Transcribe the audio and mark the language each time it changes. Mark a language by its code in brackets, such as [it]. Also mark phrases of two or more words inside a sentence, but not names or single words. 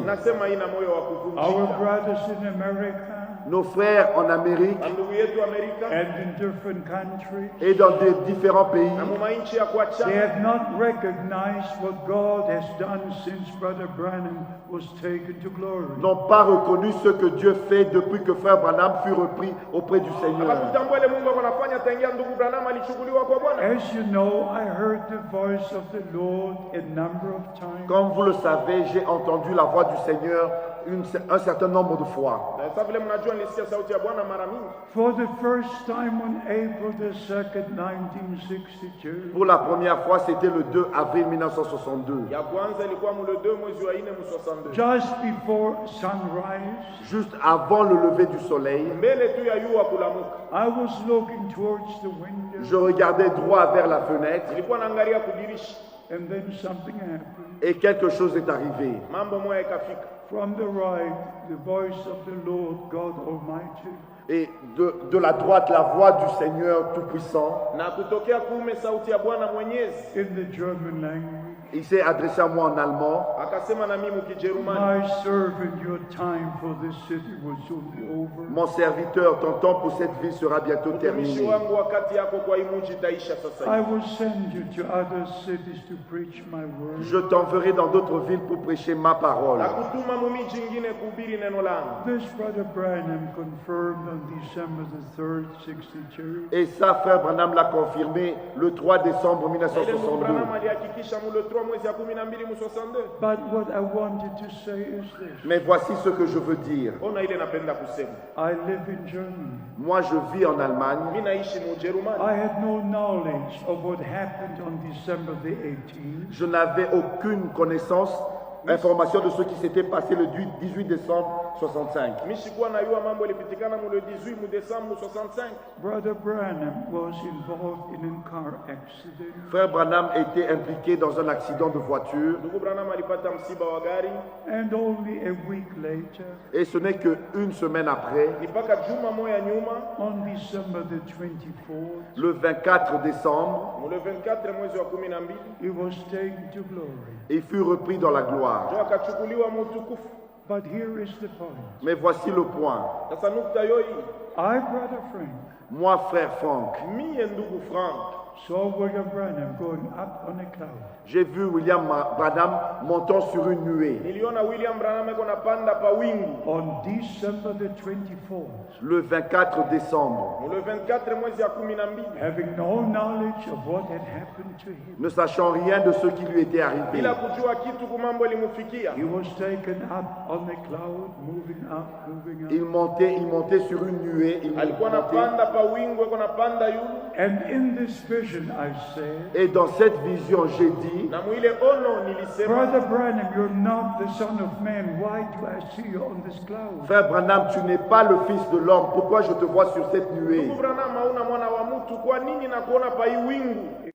[sw] Nasema ina moyo wa Our kuvunjika. [en] brothers in America [fr] Nos frères en Amérique [sw] Na ndugu yetu Amerika [en] and in different countries, [fr] et dans des différents pays, [sw] na mumainchi ya they kuachana [en] have not recognized what God has done since Brother Branham was taken to glory. [fr] n'ont pas reconnu ce que Dieu fait depuis que frère Branham fut repris auprès du Seigneur. [sw] akakutambua ile Mungu anafanya tangia ndugu Branham alichukuliwa kwa Bwana. [en] As you know, I heard the voice of the Lord a number of times. [fr] Comme vous le savez, j'ai entendu la voix du Seigneur un certain nombre de fois. [sw] Na sasa vile mnajua nilisikia sauti ya Bwana mara mingi. [en] For the first time on April the 2nd, 1962, [fr] Pour la première fois, c'était le 2 avril 1962. [sw] Ya kwanza ilikuwa mule 2 mwezi wa 4 mu 62. [en] just before sunrise, [fr] Juste avant le lever du soleil, [sw] Mbele tu ya yua kulamuka. [en] I was looking towards the window, [fr] je regardais droit vers la fenêtre [sw] Nilikuwa naangalia kudirisha. [en] and then something happened. [fr] et quelque chose est arrivé. [sw] Mambo moja ikafika. [en] From the right, the voice of the Lord God Almighty, [fr] Et de la droite, la voix du Seigneur Tout-Puissant, [sw] Na kutokea kuume sauti ya Bwana Mwenyezi. [en] in the German language, [fr] il s'est adressé à moi en allemand. [sw] Akasema na mimi Kijerumani. [en] my servant, your time for this city will soon be over. [fr] Mon serviteur, ton temps pour cette vie sera bientôt Mtumishi terminé. [sw] wangu wakati yako kwa hii mji itaisha sasa I hivi. [en] will send you to other cities to preach my word. [fr] Je t'enverrai dans d'autres villes pour prêcher ma parole. [sw] Na kutuma mumiji ingine kuhubiri neno langu. [en] This Brother Branham confirmed on December the 3rd, 62. [fr] Et ça, frère Branham l'a confirmé le 3 décembre [sw] Na ile ndugu 1962. Branham alihakikisha mule 3 mwezi ya 12 mu 62. [en] But what I wanted to say is this. [fr] Mais voici ce que je veux dire. [sw] Ona ile napenda kusema. [en] I live in Germany. [fr] Moi, je vis en Allemagne. [sw] Mimi naishi mu Ujerumani. [en] I had no knowledge of what happened on December the 18th. [fr] Je n'avais aucune connaissance, information de ce qui s'était passé le 18 décembre 65. [sw] Mimi sikuwa najua mambo ilipitikana mule 18 mu Desemba 65. [en] Brother Branham was involved in a car accident. [fr] Frère Branham était impliqué dans un accident de voiture [sw] Ndugu Branham alipata msiba wa gari. [en] And only a week later, [fr] et ce n'est qu'une semaine après, [sw] Ni mpaka juma moja nyuma [en] on December the 24th, [fr] le 24 décembre, [sw] mule 24 mwezi wa 12 [en] he was taken to glory. [fr] il fut repris dans la gloire. [sw] ndio akachukuliwa mu utukufu. [en] But here is the point. [fr] Mais voici le point. [sw] Sasa nukta yoi, [en] I, Brother Frank, [fr] Moi, frère Franck, [sw] mie ndugu Frank [en] saw William Branham going up on a cloud. [fr] j'ai vu William Branham montant sur une nuée [sw] niliona William Branham eko napanda pa wingu [en] On December the 24th, [fr] le 24 décembre, [sw] mule 24 mwezi ya 12 [en] having no knowledge of what had happened to him, [fr] ne sachant rien de ce qui lui était arrivé. [sw] bila kujua kitu kumambo ilimufikia. [en] he was taken up on a cloud, moving up, moving up. [fr] Il montait sur une nuée, il Alikuwa montait. [sw] napanda pa wingu, eko napanda yulu, [en] And in this vision, I said, [fr] Et dans cette vision, j'ai dit, [sw] na mwile ono nilisema, [en] Brother Branham, you're not the Son of Man. Why do I see you on this cloud? [fr] frère Branham, tu n'es pas le fils de l'homme. Pourquoi je te vois sur cette nuée? [sw] ndugu Branham hauna mwana wa mtu, kwa nini nakuona pa hii wingu?